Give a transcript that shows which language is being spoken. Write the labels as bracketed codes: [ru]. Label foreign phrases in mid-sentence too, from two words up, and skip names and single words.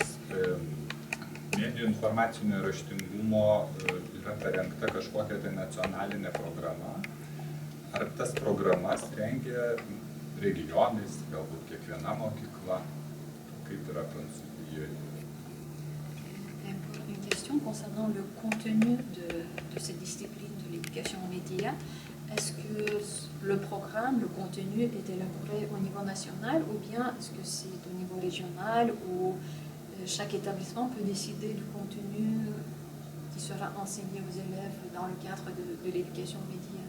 [lt] Medijų informacinio raštingumo yra parengta kažkokia tai nacionalinė programa. Ar tas programas rengia regionais, galbūt kiekviena mokykla? Kaip yra Prancūzijoje? [fr] Une question concernant le contenu de cette discipline de l'éducation aux médias. Est-ce que le programme, le contenu est élaboré au niveau national ou bien est-ce que c'est au niveau régional où chaque établissement peut décider du contenu qui sera enseigné aux élèves dans le cadre de l'éducation aux médias?